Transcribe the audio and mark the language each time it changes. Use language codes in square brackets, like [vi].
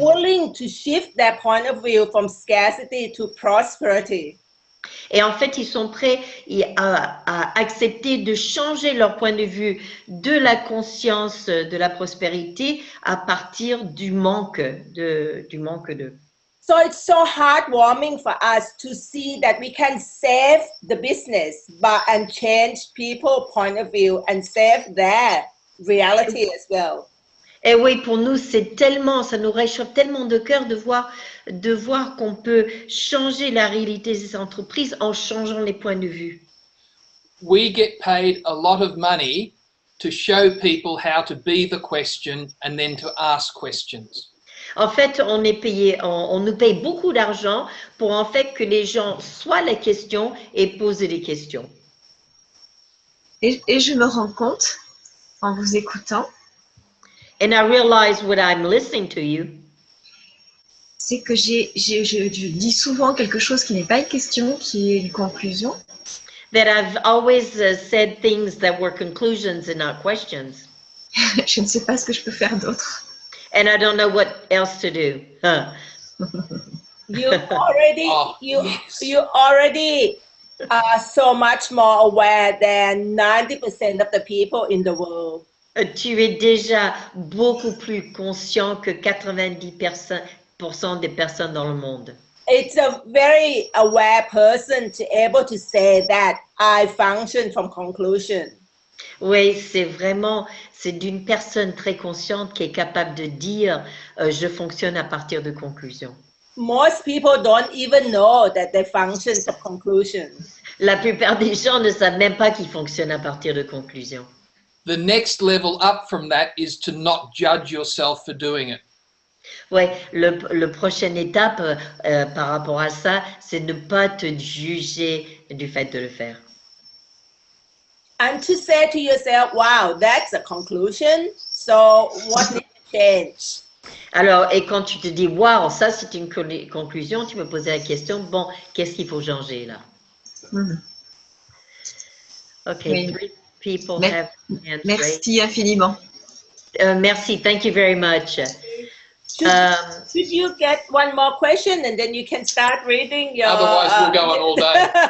[en] willing to shift their point of view from scarcity to prosperity. [fr] Et en fait, ils sont prêts à accepter de changer leur point de vue de la conscience de la prospérité à partir du manque de. [en] So it's so heartwarming for us to see that we can save the business and change people's point of view and save their reality as well. [fr] Et oui, pour nous, ça nous réchauffe tellement de cœur de voir qu'on peut changer la réalité des entreprises en changeant les points de vue. [en] We get paid a lot of money to show people how to be the question and then to ask questions. [fr] En fait, on nous paye beaucoup d'argent pour en fait que les gens soient la question et posent des questions. Et je me rends compte, en vous écoutant, [en] And I realize when I'm listening to you, [fr] c'est que je dis souvent quelque chose qui n'est pas une question, qui est une conclusion. [en] that I've always said things that were conclusions and not questions. [fr] Je ne sais pas ce que je peux faire d'autre. [en] And I don't know what else to do. Huh. You already, Oh, you yes. already are so much more aware than 90% of the people in the world. [fr] Tu es déjà beaucoup plus conscient que 90% des personnes dans le monde. [en] It's a very aware person to able to say that I function from conclusion. [fr] Oui, c'est d'une personne très consciente qui est capable de dire je fonctionne à partir de conclusions. [en] Most people don't even know that they function from conclusion. [fr] La plupart des gens ne savent même pas qu'ils fonctionnent à partir de conclusions. [en] The next level up from that is to not judge yourself for doing it. [fr] Oui, le prochaine étape par rapport à ça, c'est ne pas te juger du fait de le faire. [en] And to say to yourself, wow, that's a conclusion. So what needs to change? [fr] Alors, et quand tu te dis, waouh, ça c'est une conclusion, tu me posais la question, bon, qu'est-ce qu'il faut changer là? Ok, Oui. [en] 3 people have hands raised. [fr] Merci infiniment. Merci. [en] Thank you very much. Should you get one more question and then you can start reading your... Otherwise, we'll go on all day.